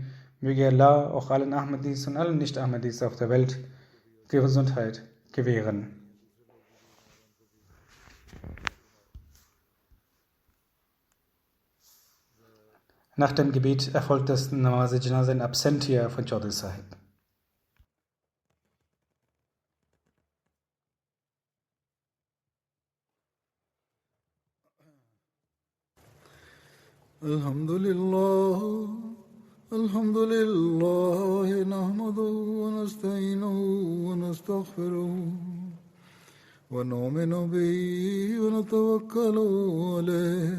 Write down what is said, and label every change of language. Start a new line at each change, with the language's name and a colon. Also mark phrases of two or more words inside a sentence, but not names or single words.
German: Möge Allah auch allen Ahmadis und allen Nicht-Ahmadis auf der Welt Gesundheit gewähren. Nach dem Gebet erfolgt das Namaz-e-Janaza
Latin: in Absentia
German: von Chaudhry Sahib.
Arabic: الحمد لله نحمده ونستعينه ونستغفره ونؤمن به ونتوكل عليه